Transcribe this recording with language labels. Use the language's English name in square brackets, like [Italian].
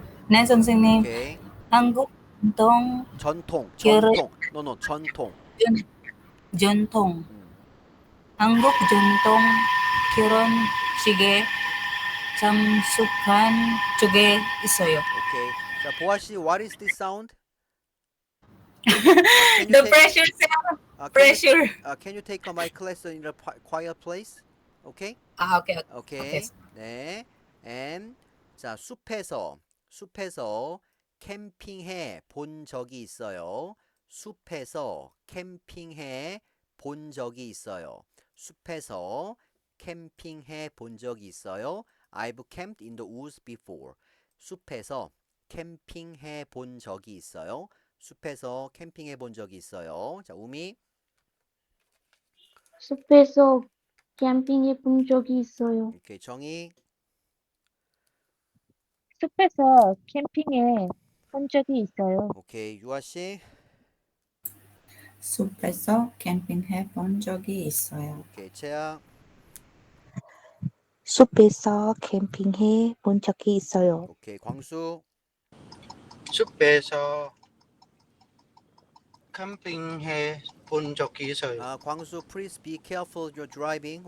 [Korean] 네, 선생님. [English] 오케이. [Korean] 한국 전통. 결혼- 전통. 전통 음. 한국 전통 결혼식에 참석한 적이 있어요. [English] 오케이. 자, 보아 씨, what is this sound? The pressure sound. Pressure. Can you take my class in a quiet place? 오케이? Okay. 오케이. 네. [Korean] And 자, 숲에서 캠핑해 본 적이 있어요. 숲에서 캠핑해 본 적이 있어요. 숲에서 캠핑해 본 적이 있어요. [English] I've camped in the woods before. [Korean] 숲에서 캠핑해 본 적이 있어요. 숲에서 캠핑해 본 적이 있어요. 자, 우미. 숲에서 캠핑해 본 적이 있어요. [English] 오케이, 정희. [Korean] 숲에서 캠핑에 본 적이 있어요. [English] 오케이, 유아 씨. [Korean] 숲에서 캠핑해 본 적이 있어요. [English] 오케이, 채아. [Korean] 숲에서 캠핑해 본 적이 있어요. [English] 오케이, 광수. [Korean] 숲에서 캠핑해 본 적이 있어요. [English] 광수, please be careful you're driving.